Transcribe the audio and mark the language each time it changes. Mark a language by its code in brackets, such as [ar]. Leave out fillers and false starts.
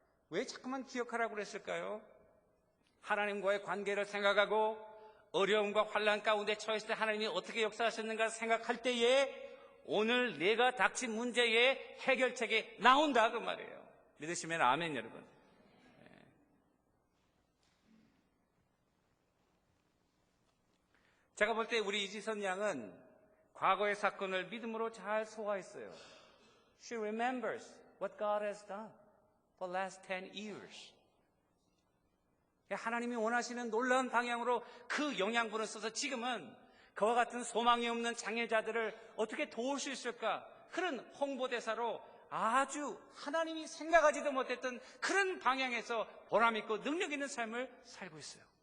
[ko] 왜 자꾸만 기억하라고 그랬을까요? 하나님과의 관계를 생각하고 어려움과 환난 가운데 처했을 때 하나님이 어떻게 역사하셨는가 생각할 때에 오늘 내가 닥친 문제의 해결책이 나온다 그 말이에요. 믿으시면 아멘 여러분. 제가 볼 때 우리 이지선 양은 과거의 사건을 믿음으로 잘 소화했어요. [en] She remembers what God has done for the last 10 years. [ko] 하나님이 원하시는 놀라운 방향으로 그 영양분을 써서 지금은 그와 같은 소망이 없는 장애자들을 어떻게 도울 수 있을까? 그런 홍보대사로 아주 하나님이 생각하지도 못했던 그런 방향에서 보람있고 능력 있는 삶을 살고 있어요.